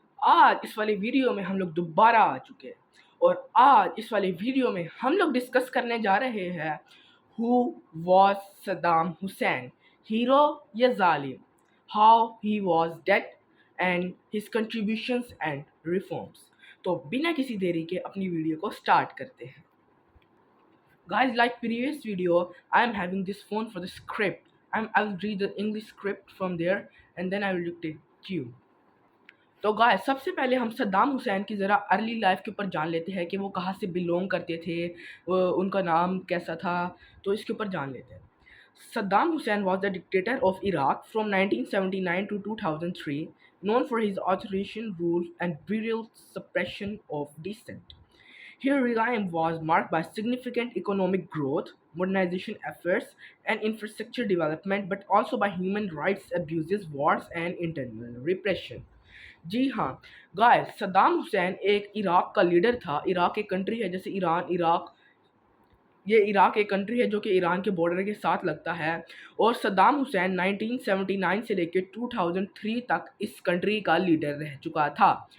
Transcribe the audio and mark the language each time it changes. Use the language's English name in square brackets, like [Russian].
[Hindi] आज इस वाली वीडियो में हम लोग दोबारा आ चुके हैं और आज इस वाली वीडियो में हम लोग डिस्कस करने जा रहे हैं [English] who was Saddam Hussein, [Hindi] hero या जालिम, [English] How he was dead and his contributions and reforms. [Hindi] तो बिना किसी देरी के अपनी वीडियो को स्टार्ट करते हैं। [English] Guys, like previous video, I am having this phone for the script. I'll read the English script from there and then I will dictate you. [Hindi] तो गाइस सबसे पहले हम सद्दाम हुसैन की ज़रा अर्ली लाइफ के ऊपर जान लेते हैं कि वो कहाँ से बिलोंग करते थे, उनका नाम कैसा था, तो इसके ऊपर जान लेते हैं। [English] Saddam Hussein was the dictator of Iraq from 1979 to 2003, known for his authoritarian rule and brutal suppression of dissent. His regime was marked by significant economic growth, modernization efforts, and infrastructure development, but also by human rights abuses, wars, and internal repression. [Hindi] जी हाँ guys, Saddam Hussain एक Iraq का leader था। Iraq एक country है, जैसे Iran, Iraq, ये Iraq एक country है जो कि ईरान के बॉर्डर के साथ लगता है। और सद्दाम हुसैन 1979 से लेकर 2003 तक इस कंट्री का लीडर रह चुका था।